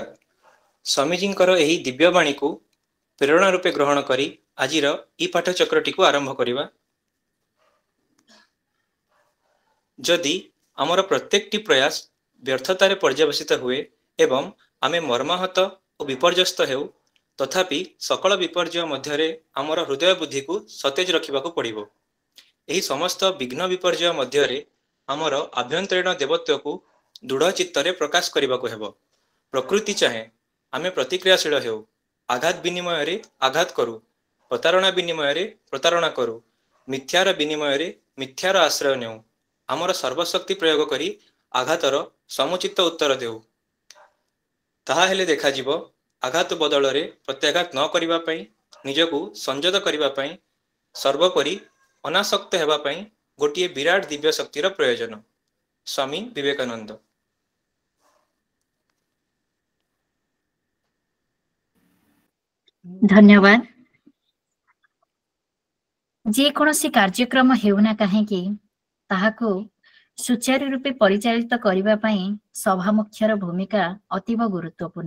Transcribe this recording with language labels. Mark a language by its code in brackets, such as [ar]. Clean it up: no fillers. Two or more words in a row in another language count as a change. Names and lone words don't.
[or] ସ୍ୱାମୀଜୀଙ୍କର ଏହି ଦିବ୍ୟବାଣୀ କୁ ପ୍ରେରଣା ରୂପେ ଗ୍ରହଣ କରି ଆଜିର ଏ ପାଠଚକ୍ରଟି କୁ ଆରମ୍ଭ କରିବା। ଯଦି ଆମର ପ୍ରତ୍ୟେକଟି ପ୍ରୟାସ ବ୍ୟର୍ଥତାରେ ପର୍ଯ୍ୟବସିତ ହୁଏ ଏବଂ ଆମେ ମର୍ମାହତ ଔର ବିପର୍ଯ୍ୟସ୍ତ ହେଉ ତଥାପି ସକଳ ବିପର୍ଯ୍ୟ ମଧ୍ୟରେ ଆମର ହୃଦୟ ବୁଦ୍ଧି କୁ ସତେଜ ରଖିବାକୁ ପଡ଼ିବ। ଏହି ସମସ୍ତ ବିଘ୍ନ ବିପର୍ଯ୍ୟ ମଧ୍ୟରେ ଆମର ଆଭ୍ୟନ୍ତରୀଣ ଦେବତ୍ୱ କୁ ଦୃଢ଼ ଚିତ୍ତରେ ପ୍ରକାଶ କରିବାକୁ ହେବ। ପ୍ରକୃତି ଚାହେଁ ଆମେ ପ୍ରତିକ୍ରିୟାଶୀଳ ହେଉ, ଆଘାତ ବିନିମୟ ରେ ଆଘାତ କରୁ, ପ୍ରତାରଣା ବିନିମୟ ରେ ପ୍ରତାରଣା କରୁ, ମିଥ୍ୟାର ବିନିମୟ ରେ ମିଥ୍ୟାର ଆଶ୍ରୟ ନେଉ, ଆମର ସର୍ବଶକ୍ତି ପ୍ରୟୋଗ କରି ଆଘାତର ସମୁଚିତ ଉତ୍ତର ଦେଉ। ତାହା ହେଲେ ଦେଖା ଯିବ ଆଘାତ ବଦଳ ରେ ପ୍ରତ୍ୟାଘାତ ନ କରିବା ପାଇଁ, ନିଜକୁ ସଂଯତ କରିବା ପାଇଁ, ସର୍ବୋପରି ଅନାସକ୍ତ ହେବା ପାଇଁ ଗୋଟିଏ ବିରାଟ ଦିବ୍ୟ ଶକ୍ତିର ପ୍ରୟୋଜନ। स्वामी विवेकानंद। धन्यवाद। ଯେ କୌଣସି କାର୍ଯ୍ୟକ୍ରମ ହେଉନା କାହିଁକି ତାହାକୁ ସୁଚାରୁ ରୂପେ ପରିଚାଳିତ କରିବା ପାଇଁ ସଭା ମୁଖ୍ୟର ଭୂମିକା ଅତୀବ ଗୁରୁତ୍ୱପୂର୍ଣ୍ଣ।